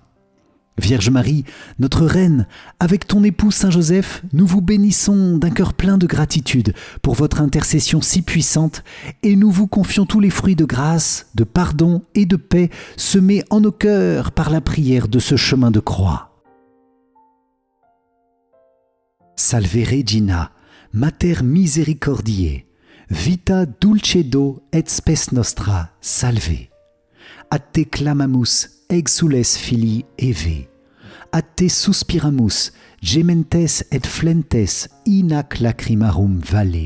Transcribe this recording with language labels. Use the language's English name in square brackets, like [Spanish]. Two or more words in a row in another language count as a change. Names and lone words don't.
[French] Vierge Marie, notre Reine, avec ton époux Saint Joseph, nous vous bénissons d'un cœur plein de gratitude pour votre intercession si puissante et nous vous confions tous les fruits de grâce, de pardon et de paix semés en nos cœurs par la prière de ce chemin de croix. [Latin] Salve Regina, Mater Misericordiae, vita dulcedo et spes nostra, salve. A te clamamus, exules filii Eve. A te suspiramus, gementes et flentes in ac lacrimarum valle.